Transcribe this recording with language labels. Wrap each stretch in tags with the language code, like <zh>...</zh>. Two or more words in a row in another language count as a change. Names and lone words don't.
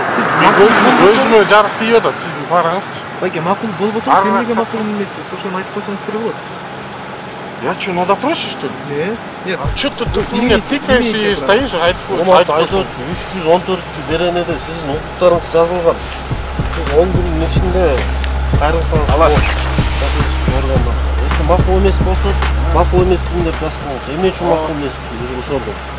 <ky>Өзүмө жарык тийип атат, сиздин фараңызчы. Байке, макул болбосо сиз эмнеге макул эмессиз? Ошону айтып койсоңуз керек болот.</ky> <ru>Я что, надо проще, что ли? Нет. А что ты мне тыкаешь и стоишь,</ru> <ky>айтып 314 беренеде сиздин укуктарыңыз жазылган. Сиз 10 күндүн ичинде кайрылсаңыз болот. Если макул эмес болсоңуз, макул эмесмин деп жазып коюңуз. Эмне үчүн макул эмеспин деп ошондо.</ky>